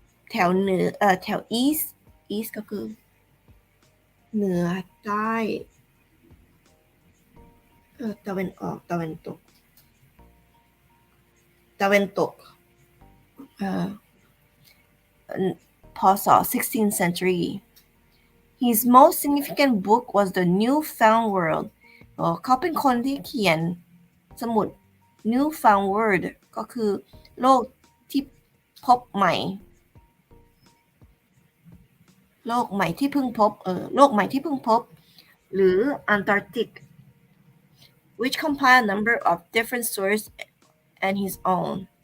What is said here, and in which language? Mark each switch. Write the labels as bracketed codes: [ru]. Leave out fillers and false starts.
[th] แถวเหนือแถว east ก็คือเหนือใต้ตะวันออกตะวันตกพศ 16th century. [en] His most significant book was The Newfound World. [th] เขาเป็นคนที่เขียนสมุด Newfound World ก็คือโลกที่พบใหม่โลกใหม่ที่เพิ่งพบหรือ Antarctic, [en] which compile a number of different sources and his own.